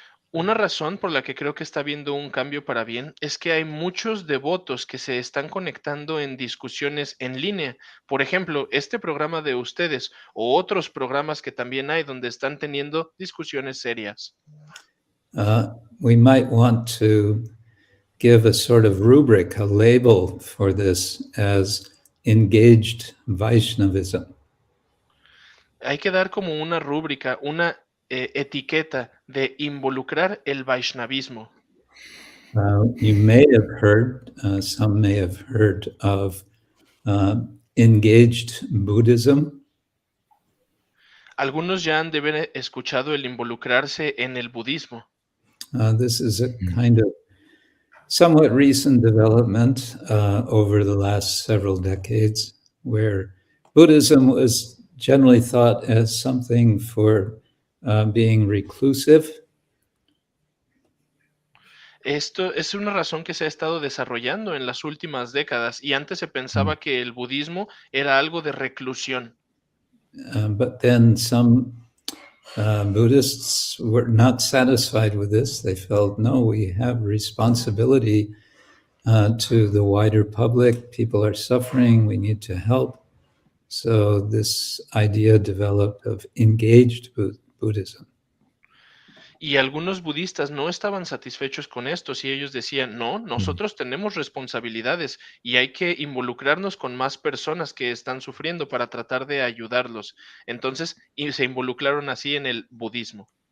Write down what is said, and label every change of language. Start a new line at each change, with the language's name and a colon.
Spanish: Una razón por la que creo que está habiendo un cambio para bien es que hay muchos devotos que se están conectando en discusiones en línea. Por ejemplo, este programa de ustedes o otros programas que también hay donde están teniendo discusiones serias.
English: We might want to give a sort of rubric, a label for this as engaged Vaishnavism.
Spanish: Hay que dar como una rúbrica, una etiqueta de involucrar el Vaishnavismo.
English: You may have heard, some may have heard of engaged Buddhism.
Spanish: Algunos ya han de haber escuchado el involucrarse en el budismo.
English: This is a kind of somewhat recent development over the last several decades, where Buddhism was generally thought as something for being reclusive.
Spanish: Esto es una razón que se ha estado desarrollando en las últimas décadas y antes se pensaba que el budismo era algo de reclusión.
English: But then some Buddhists were not satisfied with this. They felt, no, we have responsibility to the wider public. People are suffering. We need to help. So this idea developed of engaged Buddhism.
Spanish: Y algunos budistas no estaban satisfechos con esto, y ellos decían, no, nosotros tenemos responsabilidades y hay que involucrarnos con más personas que están sufriendo para tratar de ayudarlos. Entonces, y se involucraron así en el budismo.